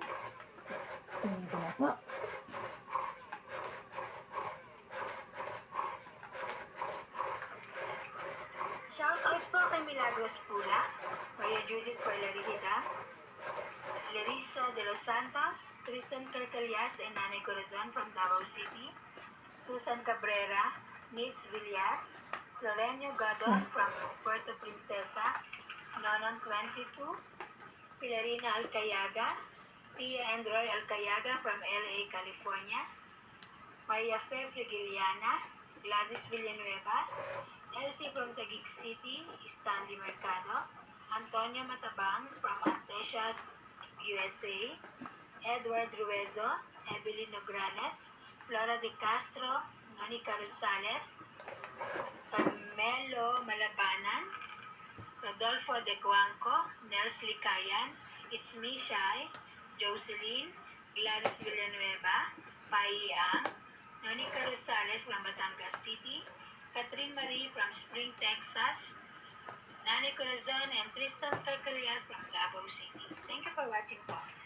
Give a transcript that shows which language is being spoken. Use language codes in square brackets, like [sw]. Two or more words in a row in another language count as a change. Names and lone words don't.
[tl] Kunin ko na po. [en] Shoutout [tl] po kay [en] Milagros Pula, Maria Judith Parlarihida, Larissa de los Santos, Tristan Carcalias and Nanay Corazon from Davao City, Susan Cabrera, Nitz Villas, Lorenio Gadon from Puerto Princesa, Nonon 22, Pilarina Alcayaga, Pia and Roy Alcayaga from LA, California, Maria Fe Frigiliana, Gladys Villanueva, Elsie from Taguig City, Stanley Mercado, Antonio Matabang from Antesias, USA, Edward Ruezo, Evelyn Nograles, Flora de Castro, Monica Rosales, Carmelo Malabanan, Rodolfo de Guanco, Nels Licayan, It's Me Shai, Jocelyn, Gladys Villanueva, Pai Ang, Monica Rosales from Batangas City, Catherine Marie from Spring, Texas, Nani Corazon and Tristan Carcalias from Davao City. Thank you for watching [tl] po.